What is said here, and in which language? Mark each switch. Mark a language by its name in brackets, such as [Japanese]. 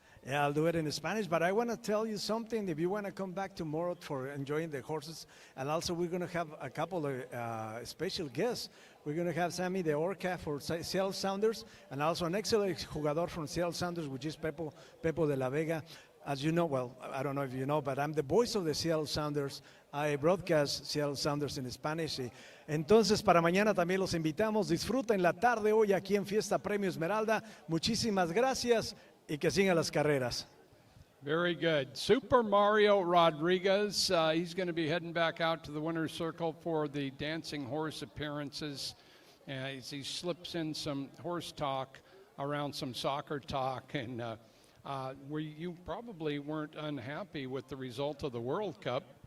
[English] Yeah, I'll do it in Spanish, but I want to tell you something. If you want to come back tomorrow for enjoying the horses, and also we're going to have a couple of special guests. We're going to have Sammy the Orca for Seattle Sounders, and also an excellent jugador from Seattle Sounders, which is Pepo de la Vega. As you know, well, I don't know if you know, but I'm the voice of the Seattle Sounders. I broadcast Seattle Sounders in Spanish. [Spanish] Entonces, para mañana también los invitamos. Disfruten la tarde hoy aquí en Fiesta Premio Esmeralda. Muchísimas gracias y que sigan las carreras. [English] Very good. Super Mario Rodriguez, he's going to be heading back out to the winner's circle for the dancing horse appearances. As he slips in some horse talk around some soccer talk, and where you probably weren't unhappy with the result of the World Cup.